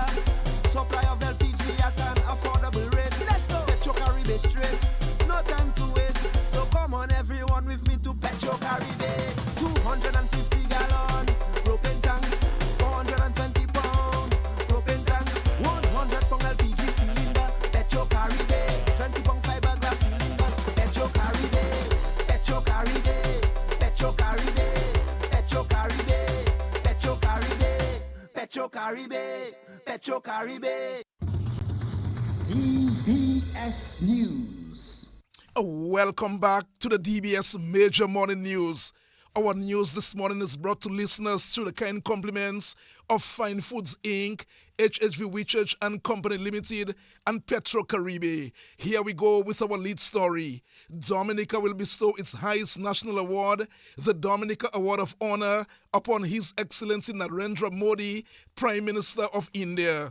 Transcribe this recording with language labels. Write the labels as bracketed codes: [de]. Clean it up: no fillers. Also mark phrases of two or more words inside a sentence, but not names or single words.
[en] Supply of LPG at an affordable rate. Let's go. Petro Caribe straight. No time to waste. So come on everyone with me to Petro Caribe. 250 gallon propane tank. 420 pound propane tank. 100 pound LPG cylinder. Petro Caribe. 20 pound fiberglass cylinder. Petro Caribe. Petro Caribe. Petro Caribe. Petro Caribe. Petro Caribe. Petro Caribe. Petro Caribe. DBS News. Welcome back to the DBS Major Morning News. Our news this morning is brought to listeners through the kind compliments of Fine Foods Inc., HHV Whitchurch and Company Limited, and Petro Caribe. Here we go with our lead story. Dominica will bestow its highest national award, the Dominica Award of Honor, upon His Excellency Narendra Modi, Prime Minister of India.